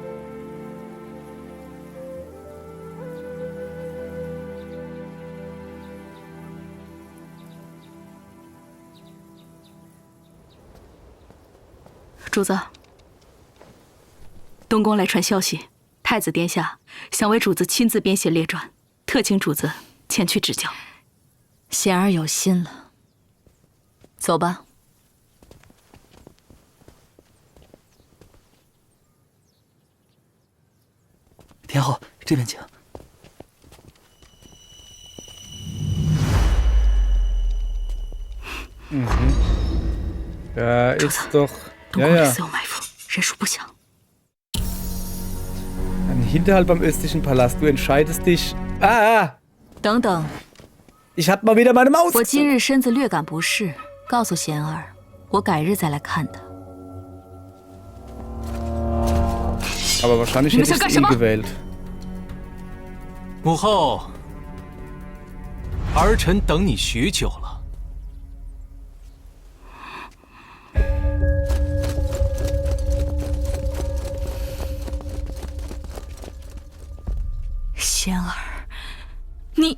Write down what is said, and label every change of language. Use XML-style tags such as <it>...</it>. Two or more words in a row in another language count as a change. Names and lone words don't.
<zh>主子，东宫来传消息，太子殿下想为主子亲自编写列传，特请主子前去指教。贤儿有心了，走吧。天后，这边请。</zh> <de>Da ist doch.</de> <zh>东</zh> <de>Ja,</de> <zh>宫里</zh> <de>ja.</de> <zh>自有埋伏，人数不详。</zh> <de>Ein Hinterhalt beim östlichen Palast. Du entscheidest dich. Ah!</de> <zh>等等，</zh> <de>Ich hab mal wieder meine Maus.</de> <zh>我今日身子略感不适，告诉贤儿，我改日再来看他。</zh> <de>Aber wahrscheinlich hätte ich ihn gewählt.</de> <zh>母后，儿臣等你许久了。贤儿，你</zh>